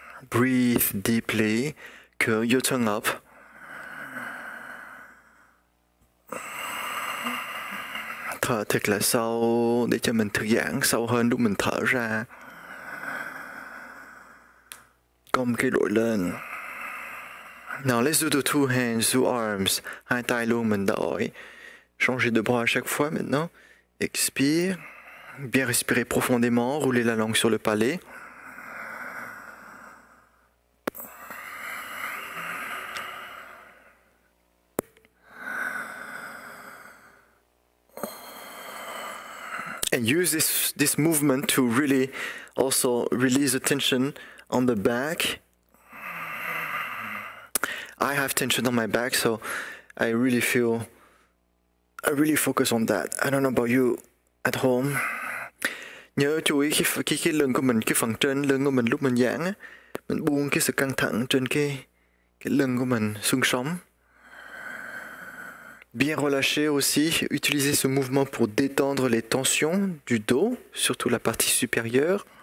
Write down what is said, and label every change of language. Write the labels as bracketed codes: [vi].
[en] Breathe deeply. Curl your tongue up. [vi] Thở thật là sâu để cho mình thư giãn sâu hơn lúc mình thở ra. Cong cái đùi lên. [en] Now let's do the two hands, two arms. [vi] Hai tay luôn mình đổi. [fr] Changer de bras à chaque fois maintenant. Expire. Bien respirer profondément. Rouler la langue sur le palais. [en] And use this movement to really also release the tension on the back. I have tension on my back, so I really focus on that. I don't know about you at home. [vi] Nhớ chú ý cái lưng của mình, cái phần trên lưng của mình lúc mình giãn á, mình buông cái sự căng thẳng trên cái lưng của mình, xương sống. [fr] Bien relâcher aussi, utilisez ce mouvement pour détendre les tensions du dos, surtout la partie supérieure.